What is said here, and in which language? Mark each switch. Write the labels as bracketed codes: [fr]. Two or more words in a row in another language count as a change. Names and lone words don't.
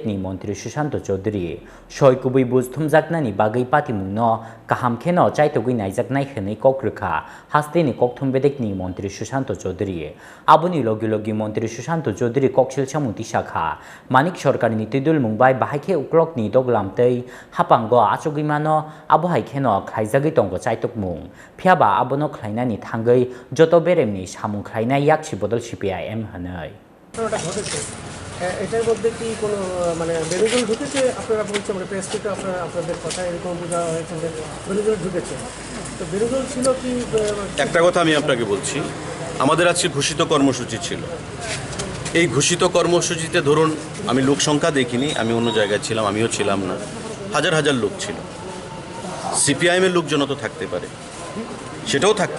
[trp] ni Mantri Sushanta Chowdhury, Shoykubui Buz Thumjakna ni Bagay Pati Mungno, Kaham Keno Chaitogui Naijaknai Hene Kokrukha, Hastini Koktum Bedek ni Mantri Sushanta Chowdhury, Abuni Logi Logi Mantri Sushanta Chowdhury Kokshil Chamuti Shakha, Manik Shorkar ni Tidul Mumbai Bahake Uklok ni Doglamtei, Hapango Achogimano, Abuhai Keno Klaizagi Tongo Chaitok Mung, Piaba Abono Klaina ni Thangai, Joto Beremni Shamung Klaina Yakshi Bodol CPIM Hanai. [bn] এটার মধ্যে কি কোনো মানে বেরোজল ঢুকেছে আপনারা বলছেন মানে প্রেস থেকে আপনাদের কথা এরকম বোঝা হয়েছে যে বেরোজল ঢুকেছে তো বেরোজল ছিল কি একটা কথা আমি আপনাকে বলছি আমাদের আজকে ঘোষিত কর্মসূচি ছিল এই ঘোষিত কর্মসূচিতে ধরুন আমি লোক সংখ্যা দেখিনি আমি অন্য জায়গায় ছিলাম আমিও ছিলাম না হাজার হাজার লোক ছিল সিপিআইএম এর লোকজন তো থাকতে পারে সেটাও থাকতে